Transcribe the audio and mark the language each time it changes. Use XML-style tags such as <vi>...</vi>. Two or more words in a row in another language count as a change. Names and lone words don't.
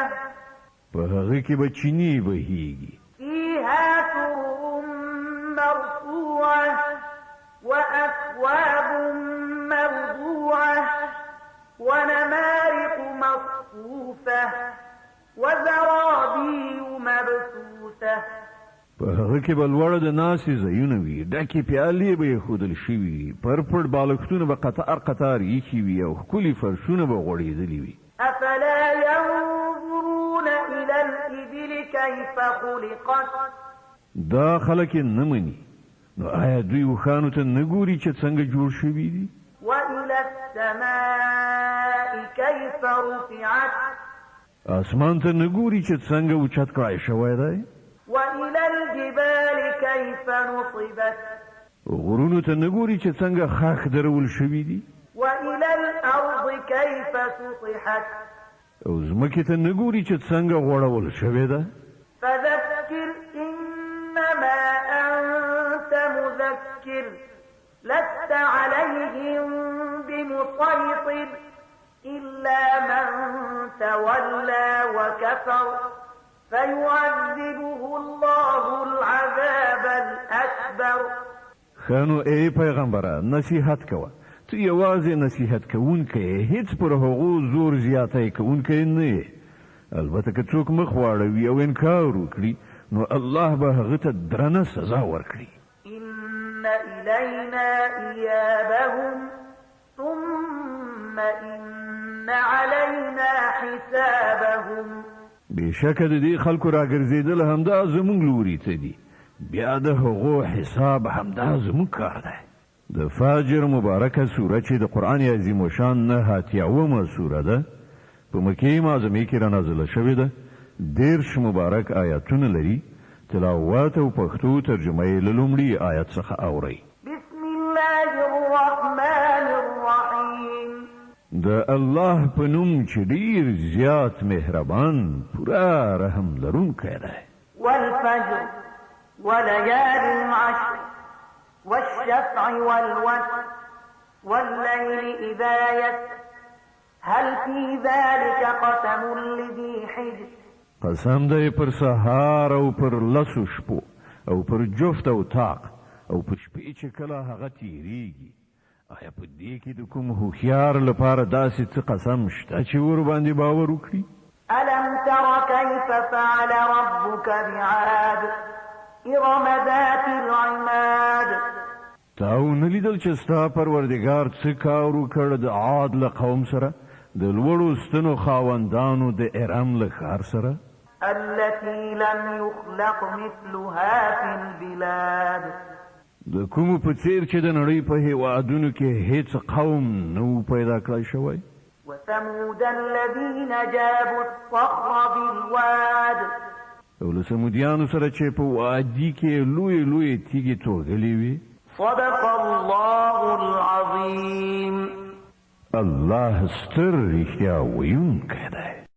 <ps>په هغه کې به چینې بهیږي</ps> <ar>فيها سرر مرفوعة وأكواب موضوعة ونمارق مصفوفة وزرابي مبثوثة</ar> <ps>په هغه کې به لوړه د ناستې ځایونه وي ډکې پیالې به ایښودل شوي وي پرپړ بالښتونه به قطار قطار ایښي وي او ښکلي فرشونه به غوړېدلي وي</ps> <ar>أفلا ينظرون إلى الإبل كيف خلقت</ar> <ps>دا خلک یې نه مني نو آیا دوی اوښانو ته نه ګوري چې څنګه جوړ شوي دي</ps> <ar>وإلى السماء كيف رفعت</ar> <ps>اسمان ته نه ګوري چې څنګه اوچت کړای شوی دی</ps> <ar>وإلى الجبال كيف نصبت</ar> <ps>غرونو ته نه ګوري چې څنګه خاښ درول شوي دي</ps> <ar>وإلى الأرض كيف سطحت</ar> <ps>او ځمکې ته نه ګوري چې څنګه غوړول شوې ده</ps> <ar>فذكر إنما أنت مذكر لست عليهم بمسيطر إلا من تولى وكفر فيعذبه الله العذاب الأكبر</ar> <ps>خانو ای پیغمبره نصیحت کوه ته یوازې نصیحت کوونکی هیڅ پر هغو زور زیاتی کوونکی نه یې البته که څوک مخ واړوي او انکار وکړي نو الله به هغه ته درنه سزا ورکړي</ps> <ar>إن إلينا إيابهم ثم إن علينا حسابهم</ar> <ps>بېشکه د دې خلکو راګرځېدل همدا زموږ لوري ته دي بیا د هغو حساب همدا زموږ کار دی د فاجر مبارکه سوره چې د قرآن عظیم الشان نه اتیاومه سوره ده په مکې معظمې کې را نازله شوې ده 10 مبارک آیاتونه لري تلاوت او پښتو ترجمه یې له لومړي آیت څخه اورئ</ps> <ar>بسم الله الرحمن الرحیم</ar> <ps>د الله په نوم چې ډیر زیات مهربان پورا رحم لرونکی دی</ps> <ar>والفجر وليال عشر والشفع والوتر والليل إذا يسر هل في ذلك قسم لذي حجر</ar> <ps>قسم دی پر سهار او پر لسو شپو او پر جفت او طاق او پر شپې چې کله هغه تیریږي آیا په دې کې د کوم هوښیار لپاره داسې څه قسم شته چې ورباندې باور وکړي</ps> <ar>ألم تر كيف فعل ربك بعاد إرم ذات العماد</ar> <ps>تاو نه لیدل چې ستا پروردګار څه کار وکړ د عاد له قوم سره د لوړو ستنو خاوندانو د ارم له ښار سره</ps> <ar>التي لم يخلق مثلها في البلاد</ar> <ps>د کومو په څیر چې د نړۍ په هیوادونو کې هیڅ قوم نه پیدا کړی شوی</ps> <ar>ثمود الذين جابوا الصخر بالواد</ar> <ps>او له سمودیانو سره چې په وادي کې لوی تیږې توغلې وي.</ps> <ar>صدق الله العظیم.</ar> <ps>الله ستر رښتیا ویونکی دی.</ps>